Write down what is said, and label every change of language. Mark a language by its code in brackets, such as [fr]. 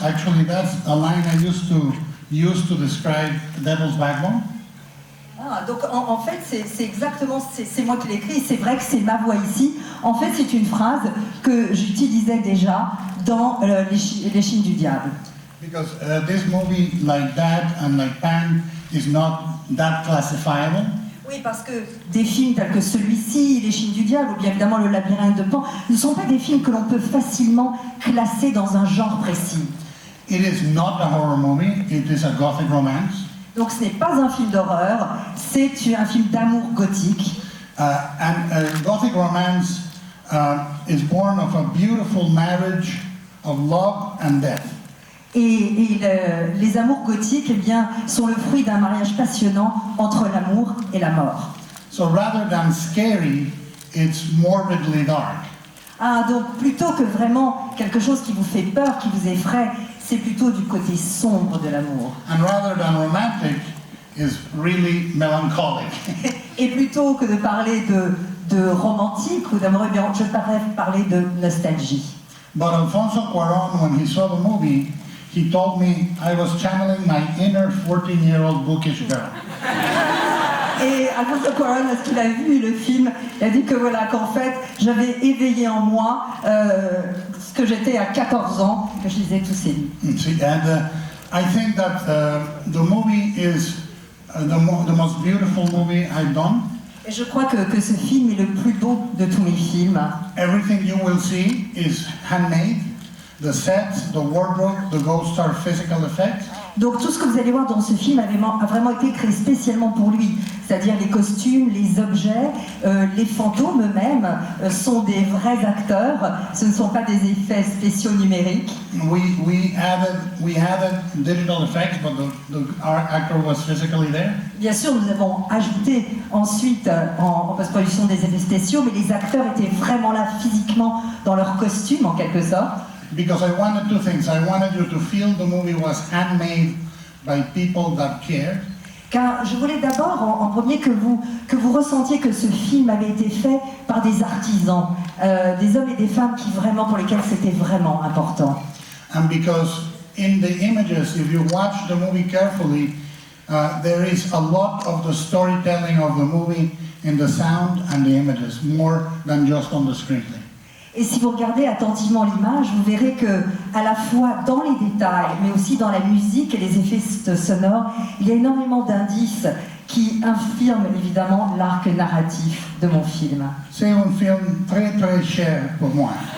[en] Actually, that's a line I used to use to describe Devil's Backbone. [fr] Ah, donc en fait, c'est exactement, c'est moi qui l'ai écrit, c'est vrai que c'est ma voix ici. En fait, c'est une phrase que j'utilisais déjà dans Les Chines du Diable. [en] Because this movie, like that and like Pan, is not that classifiable. [fr] Oui, parce que des films tels que celui-ci, Les Chines du Diable, ou bien évidemment Le Labyrinthe de Pan, ne sont pas des films que l'on peut facilement classer dans un genre précis. [en] It is not a horror movie, it is a gothic romance. [fr] Donc ce n'est pas un film d'horreur, c'est un film d'amour gothique. [en] And a gothic romance is born of a beautiful marriage of love and death. [fr] Et les amours gothiques, eh bien, sont le fruit d'un mariage passionnant entre l'amour et la mort. [en] So rather than scary, it's morbidly dark. [fr] Ah, donc plutôt que vraiment quelque chose qui vous fait peur, qui vous effraie, c'est plutôt du côté sombre de l'amour. [en] And rather than romantic, is really melancholic. [fr] Et plutôt que de parler de romantique ou d'amour, eh bien, je préfère parler de nostalgie. [en] But Alfonso Cuarón, when he saw the movie, he told me I was channeling my inner 14-year-old bookish girl. [fr] Et Alfonso Cuarón, lorsqu'il a vu le film, il a dit que voilà, qu'en fait, j'avais éveillé en moi ce que j'étais à 14 ans, que je lisais tous ces livres. [en] See, and I think that the movie is the most beautiful movie I've done. [fr] Et je crois que ce film est le plus beau de tous mes films. [en] Everything you will see is handmade. The sets, the wardrobe, the ghosts are physical effects. [fr] Donc tout ce que vous allez voir dans ce film a vraiment été créé spécialement pour lui. C'est-à-dire les costumes, les objets, les fantômes eux-mêmes sont des vrais acteurs. Ce ne sont pas des effets spéciaux numériques. [en] We added digital effects, but our actor was physically there. [fr] Bien sûr, nous avons ajouté ensuite en post-production des effets spéciaux, mais les acteurs étaient vraiment là physiquement dans leurs costumes en quelque sorte. [en] Because I wanted two things. I wanted you to feel the movie was handmade by people that cared. [fr] Car je voulais d'abord, en premier, que vous ressentiez que ce film avait été fait par des artisans, des hommes et des femmes pour lesquels c'était vraiment important. [en] And because in the images, if you watch the movie carefully, there is a lot of the storytelling of the movie in the sound and the images, more than just on the screenplay. [fr] Et si vous regardez attentivement l'image, vous verrez que, à la fois dans les détails, mais aussi dans la musique et les effets sonores, il y a énormément d'indices qui infirment évidemment l'arc narratif de mon film. C'est un film très très cher pour moi.